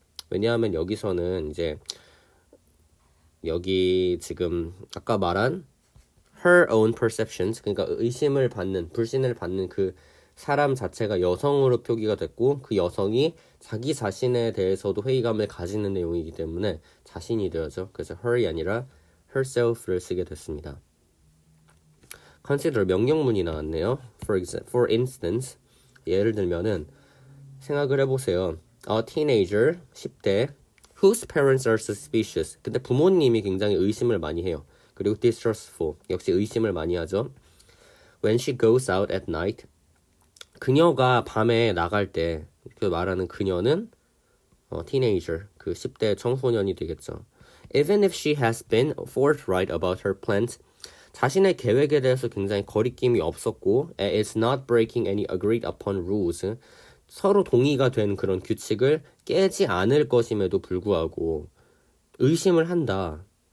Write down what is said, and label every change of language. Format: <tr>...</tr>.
<ko>왜냐하면 여기서는 이제 여기 지금 아까 말한</ko> <en>her own perceptions,</en> <ko>그러니까 의심을 받는, 불신을 받는 그 사람 자체가 여성으로 표기가 됐고 그 여성이 자기 자신에 대해서도 회의감을 가지는 내용이기 때문에 자신이 되어져. 그래서 her이 아니라 herself를 쓰게 됐습니다. consider 명령문이 나왔네요.</ko> <en>For instance,</en> <ko>예를 들면은 생각을 해보세요.</ko> <en>A teenager, 10대, whose parents are suspicious.</en> <ko>근데 부모님이 굉장히 의심을 많이 해요. 그리고 distrustful, 역시 의심을 많이 하죠.</ko> <en>When she goes out at night,</en> <ko>그녀가 밤에 나갈 때, 그 말하는 그녀는 teenager, 그 10대 청소년이 되겠죠.</ko> <en>Even if she has been forthright about her plans,</en> <ko>자신의 계획에 대해서 굉장히 거리낌이 없었고</ko> <en>is not breaking any agreed upon rules,</en> <ko>서로 동의가 된 그런 규칙을 깨지 않을 것임에도 불구하고 의심을 한다.</ko>